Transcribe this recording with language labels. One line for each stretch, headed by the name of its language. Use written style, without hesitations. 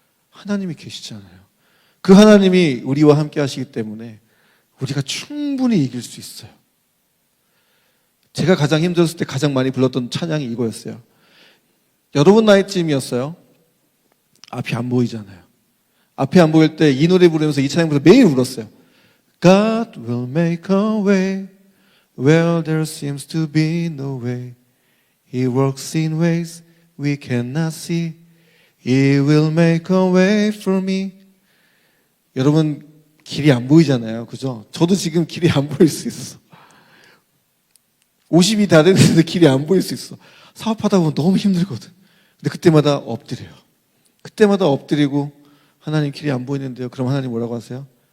Korean: 하나님이 계시잖아요. 그 하나님이 우리와 함께 하시기 때문에 우리가 충분히 이길 수 있어요. 제가 가장 힘들었을 때 가장 많이 불렀던 찬양이 이거였어요. 여러분 나이쯤이었어요. 앞이 안 보이잖아요. 앞이 안 보일 때 이 노래 부르면서 이 찬양 부르면서 매일 울었어요.
English: God will make a way where there seems to be no way. He works in ways we cannot see. He will make a way for me.
Korean: 여러분 길이 안 보이잖아요. 그죠? 저도 지금 길이 안 보일 수 있어. 50이 다 됐는데 길이 안 보일 수 있어. 사업하다 보면 너무 힘들거든. 근데 그때마다 엎드려요. 그때마다 엎드리고 하나님 길이 안 보이는데요. 그럼 하나님 뭐라고 하세요?